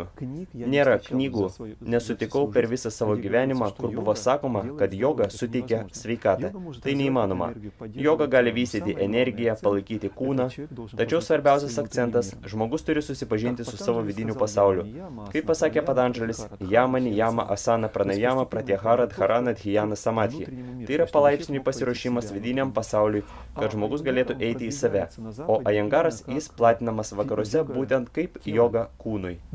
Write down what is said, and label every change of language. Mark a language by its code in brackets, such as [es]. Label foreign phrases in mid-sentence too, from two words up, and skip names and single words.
[lt] Nėra knygų, nesutikau per visą savo gyvenimą, kur buvo sakoma, kad joga suteikia sveikatą. Tai neįmanoma. Joga gali vystyti energiją, palaikyti kūną, tačiau svarbiausias akcentas – žmogus turi susipažinti su savo vidiniu pasauliu. Kaip pasakė Patanžalis, [sa] jama, niyama, asana, pranayama, pratyahara, dharana, dhyana, samadhi. [lt] Tai yra palaipsniui pasiruošimas vidiniam pasauliui, kad žmogus galėtų eiti į save. O Iyengaras jis platinamas vakaruose būtent kaip joga kūnui.